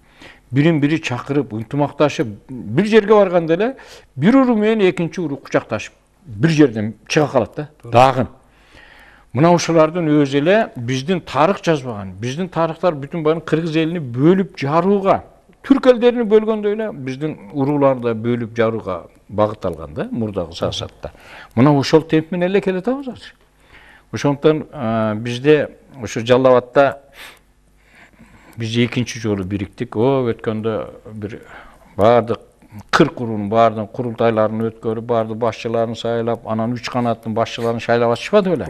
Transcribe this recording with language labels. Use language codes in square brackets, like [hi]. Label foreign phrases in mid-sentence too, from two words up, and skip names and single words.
[ky] Бирин-бири чакырып, ынтымакташып, бир жерге барганда эле бир уруу менен экинчи уруу кучакташып, бир жерден чыга калат да, дагын. Мына ушулардын өзү эле биздин тарых жазбаган. Биздин тарыхтар бүтүн баарын кыргыз элини бөлүп жарууга, Түрк эллерини бөлгөндө эле биздин урууларды бөлүп жарууга багыт алган да мурдагы саясатта. Мына ошол темп менен эле келатабыз азыр. Ошондуктан бизде ошо Жалал Абадта биз экинчи жолу бириктик. Өткөндө бир бардык 40 уруунун баардын курултайларын өткөрүп, баардык башчыларын сайлап, анан 3 канаттын башчыларын шайлап атышпады беле?